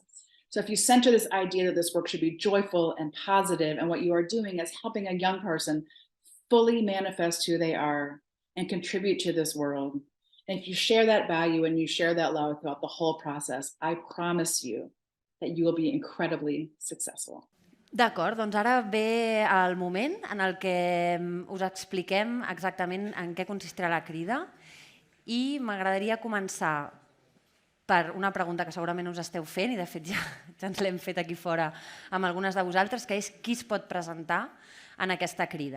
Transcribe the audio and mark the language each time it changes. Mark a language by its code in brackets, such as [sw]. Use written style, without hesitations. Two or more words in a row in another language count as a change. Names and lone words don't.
[en] So if you center this idea that this work should be joyful and positive, and what you are doing is helping a young person fully manifest who they are and contribute to this world. And if you share that value and you share that love throughout the whole process, I promise you that you will be incredibly successful. [ca] D'acord, doncs ara ve el moment en el que us expliquem exactament en què consistirà la crida i m'agradaria començar per una pregunta que segurament us esteu fent i de fet ja ens l'hem fet aquí fora amb algunes de vosaltres, que és qui es pot presentar en aquesta crida.